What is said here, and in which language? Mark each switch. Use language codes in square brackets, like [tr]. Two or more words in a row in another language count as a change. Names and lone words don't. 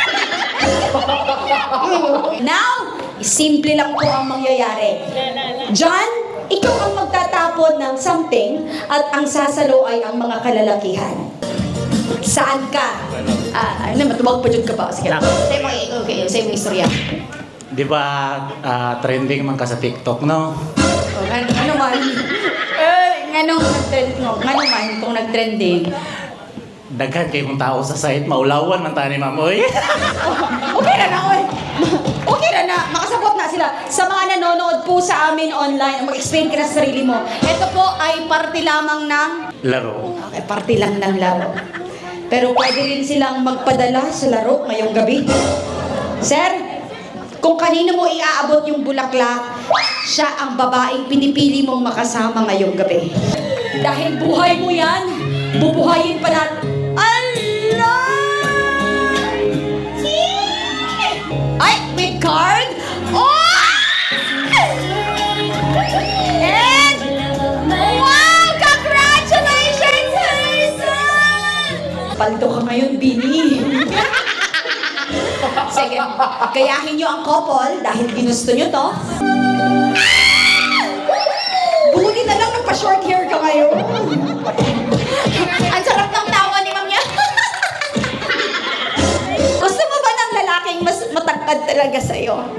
[tl] Now, simple lang po ang mangyayari. John, ikaw ang magtatapon ng something at ang sasalo ay ang mga kalalakihan. Saan ka? Matubag pa dyan ka ba? Sige. [ceb] Say mo istorya. Di ba trending man ka sa TikTok, no? Ano man? Nga man kung nag-trending. Daghan kay mong tao sa site, maulawan man tani ma'am, oy. Okay na na, oy. Okay na na. Makasabot na sila. [tl] Sa mga nanonood po sa amin online, mag-explain ka na sa sarili mo. Ito po ay parte lamang ng... Laro. Okay, parte lang ng laro. Pero pwede rin silang magpadala sa laro ngayong gabi. Sir, kung kanino mo iaabot yung bulaklak, siya ang babaeng pinipili mong makasama ngayong gabi. Dahil buhay mo yan, bubuhayin pa natin. Allah! Ay, [en] with card? Oh! And, wow! Congratulations, Harrison! [tl] Paldo ka ngayon, Bini. Sige, gayahin nyo ang couple dahil ginusto nyo to. Buti na lang nagpa-short hair ka ngayon. Ang sarap ng tawa ni Ma'am niya. Gusto mo ba ng lalaking mas matangkad talaga sa'yo?